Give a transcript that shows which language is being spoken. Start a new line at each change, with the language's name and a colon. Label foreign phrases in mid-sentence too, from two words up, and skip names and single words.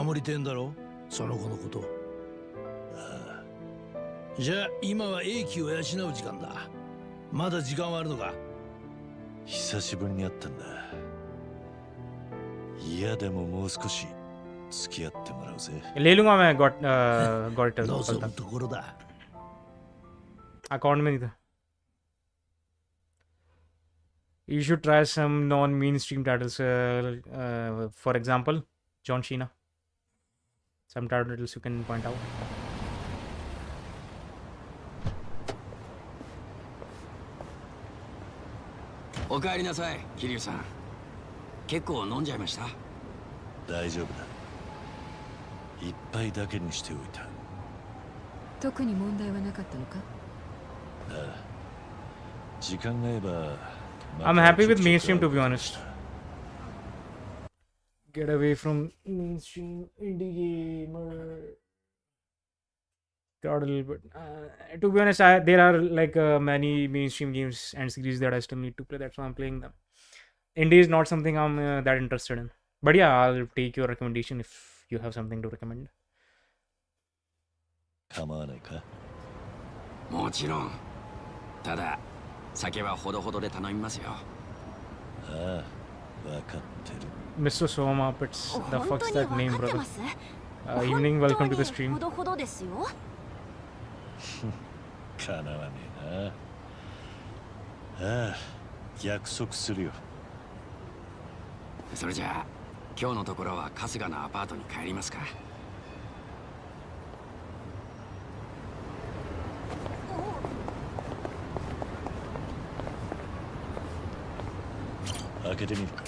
Japanese: 守りてんだろ、その子のこと。ああ。じゃあ今は英気を養う時間だ。まだ時間はあるのか？久しぶりに会ったんだ。嫌でももう少し付き合ってもらうぜ。
Hindi: ले लूंगा मैं गॉट
Japanese: 望むところだ。
Hindi: अकाउंट में नहीं था.
English: You should try some non-mainstream titles. For example, John Cena. Some titles you can point out.
Japanese: お帰りなさい、桐生さん。結構飲んじゃいました？大丈夫だ。一杯だけにしておいた。特に問題はなかったのか？ああ、時間が合えば
English: I'm happy with mainstream, to be honest. Get away from mainstream indie gamer. Got a little bit. To be honest, there are like many mainstream games and series that I still need to play. That's why I'm playing them. Indie is not something I'm that interested in. But yeah, I'll take your recommendation if you have something to recommend.
Japanese: 構わないか。もちろん。ただ、酒はほどほどで頼みますよ。ああ、わかってる。
English: Mr. Soma, it's the fuck's that name, brother? Evening, welcome to the stream.
Japanese: ほどほどですよ。かなわねえな。ああ、約束するよ。それじゃあ、今日のところは春日のアパートに帰りますか。開けてみるか。